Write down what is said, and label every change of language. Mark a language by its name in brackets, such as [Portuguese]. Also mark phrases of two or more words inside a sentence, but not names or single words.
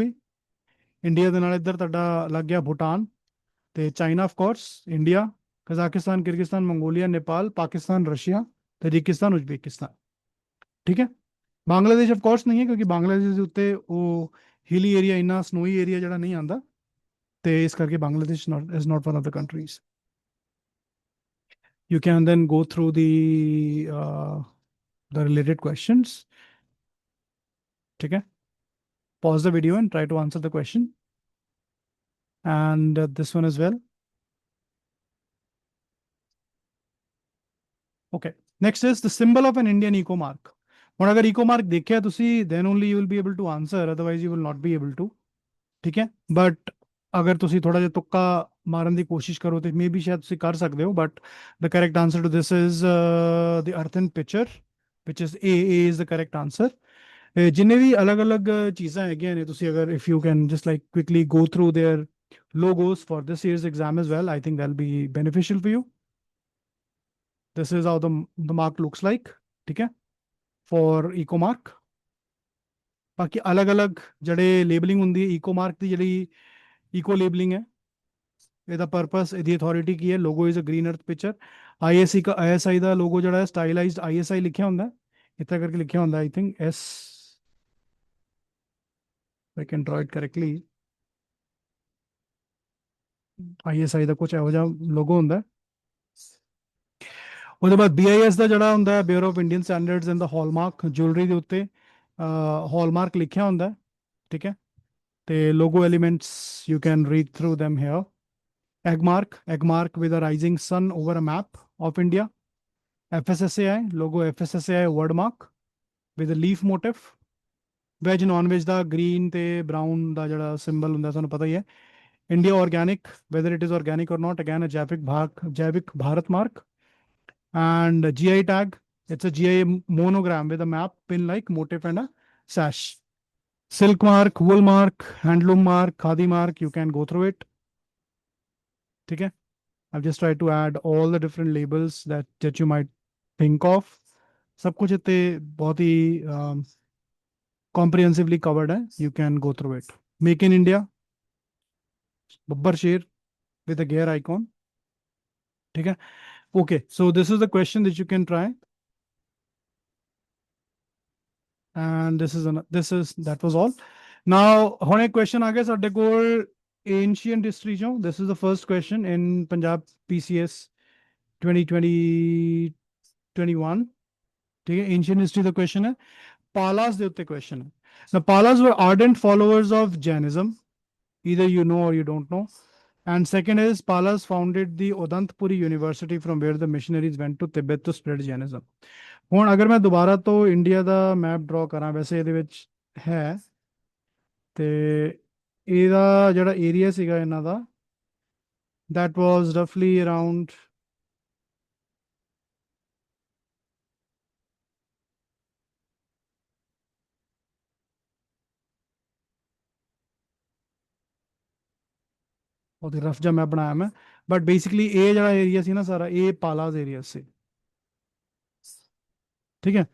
[Punjabi] ਗਈ ਇੰਡੀਆ ਦੇ ਨਾਲ ਇੱਧਰ ਤੁਹਾਡਾ ਲੱਗ ਗਿਆ ਭੂਟਾਨ ਤੇ ਚਾਈਨਾ [English] of course [Punjabi] ਇੰਡੀਆ ਕਜ਼ਾਕਿਸਤਾਨ ਕਿਰਗਿਸਤਾਨ ਮੰਗੋਲੀਆ ਨੇਪਾਲ ਪਾਕਿਸਤਾਨ ਰਸ਼ੀਆ ਤਜਿਕਿਸਤਾਨ ਉਜ਼ਬੇਕਿਸਤਾਨ ਠੀਕ ਹੈ ਬਾਂਗਲਾਦੇਸ਼ [English] of course [Punjabi] ਨਹੀਂ ਹੈ ਕਿਉਂਕਿ ਬਾਂਗਲਾਦੇਸ਼ ਦੇ ਉੱਤੇ ਉਹ [English] hilly area [Punjabi] ਇੰਨਾ [English] snowy area [Punjabi] ਜਿਹੜਾ ਨਹੀਂ ਆਉਂਦਾ ਤੇ ਇਸ ਕਰਕੇ ਬਾਂਗਲਾਦੇਸ਼ [English] is not one of the countries you can then go through the related questions okay pause the video and try to answer the question and this one as well okay next is the symbol of an Indian eco mark [Punjabi] ਹੁਣ ਅਗਰ [English] eco mark [Punjabi] ਦੇਖਿਆ ਤੁਸੀਂ [English] then only you will be able to answer otherwise you will not be able to [Punjabi] ਠੀਕ ਹੈ [English] but ਅਗਰ [Punjabi] ਤੁਸੀਂ ਥੋੜਾ ਜਿਹਾ ਤੁੱਕਾ ਮਾਰਨ ਦੀ ਕੋਸ਼ਿਸ਼ ਕਰੋ ਤੇ ਮੇਬੀ ਸ਼ਾਇਦ ਤੁਸੀਂ ਕਰ ਸਕਦੇ ਹੋ ਬਟ [English] the correct answer to this is the earthen pitcher which is A is the correct answer [Punjabi] ਜਿੰਨੇ ਵੀ ਅਲੱਗ-ਅਲੱਗ ਚੀਜ਼ਾਂ ਹੈਗੀਆਂ ਨੇ ਤੁਸੀਂ ਅਗਰ [English] if you can just like quickly go through their logos for this year's exam as well I think that'll be beneficial for you this is how the mark looks like [Punjabi] ਠੀਕ ਹੈ [English] for eco mark [Punjabi] ਬਾਕੀ ਅਲੱਗ-ਅਲੱਗ ਜਿਹੜੇ ਲੇਬਲਿੰਗ ਹੁੰਦੀ ਹੈ [English] eco mark [Punjabi] ਦੀ ਜਿਹੜੀ [English] eco labeling [Punjabi] ਹੈ ਇਹਦਾ ਪਰਪਸ ਇਹਦੀ ਅਥਾਰਟੀ ਕੀ ਹੈ [English] logo is a green earth picture [Punjabi] ISI ਦਾ ਲੋਗੋ ਜਿਹੜਾ ਹੈ ਸਟਾਈਲਾਈਜ਼ਡ ISI ਲਿਖਿਆ ਹੁੰਦਾ ਇੱਥੇ ਕਰਕੇ ਲਿਖਿਆ ਹੁੰਦਾ [English] I think S I can draw it correctly [Punjabi] ISI ਦਾ ਕੁਝ ਇਹੋ ਜਿਹਾ ਲੋਗੋ ਹੁੰਦਾ ਉਹਦੇ ਬਾਅਦ BIS ਦਾ ਜਿਹੜਾ ਹੁੰਦਾ ਹੈ ਬਿਊਰੋ ਆਫ ਇੰਡੀਅਨ ਸਟੈਂਡਰਡਸ [English] and the hallmark [Punjabi] ਜੁਐਲਰੀ ਦੇ ਉੱਤੇ ਹਾਲਮਾਰਕ ਲਿਖਿਆ ਹੁੰਦਾ ਹੈ, ਠੀਕ ਹੈ। [English] ਤੇ logo elements you can read through them here. Egg mark with a rising sun over a map of India. FSSAI logo, FSSAI word mark with a leaf motif. veg non veg [Punjabi] ਦਾ ਗ੍ਰੀਨ ਤੇ ਬਰਾਊਨ ਦਾ ਜਿਹੜਾ ਸਿੰਬਲ ਹੁੰਦਾ ਤੁਹਾਨੂੰ ਪਤਾ ਹੀ ਹੈ। [English] ਇੰਡੀਆ ਆਰਗੈਨਿਕ, whether it is organic or not, again a ਜੈਵਿਕ ਭਾਰਤ mark. And GI tag, it's a GI monogram with a map, pin like motif and a sash. Silk mark, wool mark, handloom mark, khadi mark, you can go through it. Okay, I've just tried to add all the different labels that you might think of. [Hindi] सब कुछ इतने बहुत ही [English] comprehensively covered [Hindi] है. [English] You can go through it. Make in India, Babbar Sher with a gear icon. [Hindi] ठीक है. [English] Okay, so this is the question that you can try. And that was all. Now, [Punjabi] ਹੁਣ ਇੱਕ question ਆ ਗਿਆ ਸਾਡੇ ਕੋਲ [English] ancient history [Punjabi] ਚੋਂ. [English] This is the first question in Punjab PCS 2020 21. [Hindi] ठीक है, [English] ancient history [Punjabi] ਦਾ question ਹੈ, Palas ਦੇ ਉੱਤੇ question ਹੈ. [English] The Palas were ardent followers of Jainism. Either you know or you don't know. And second is Palas founded the Odantpuri University from where the missionaries went to Tibet to spread Jainism. [Punjabi] ਹੁਣ ਅਗਰ ਮੈਂ ਦੁਬਾਰਾ ਤੋਂ ਇੰਡੀਆ ਦਾ ਮੈਪ ਡਰਾ ਕਰਾਂ, ਵੈਸੇ ਇਹਦੇ ਵਿੱਚ ਹੈ, ਤੇ ਇਹਦਾ ਜਿਹੜਾ ਏਰੀਆ ਸੀਗਾ ਇਹਨਾਂ ਦਾ, [English] that was roughly around [Punjabi] ਉਹਦੀ ਰਫ ਜਿਹਾ ਮੈਪ ਬਣਾਇਆ ਮੈਂ, [English] but basically [Punjabi] ਇਹ ਜਿਹੜਾ ਏਰੀਆ ਸੀ ਨਾ ਸਾਰਾ, ਇਹ ਪਾਲਾਸ ਏਰੀਆ ਸੀ, ਠੀਕ ਹੈ।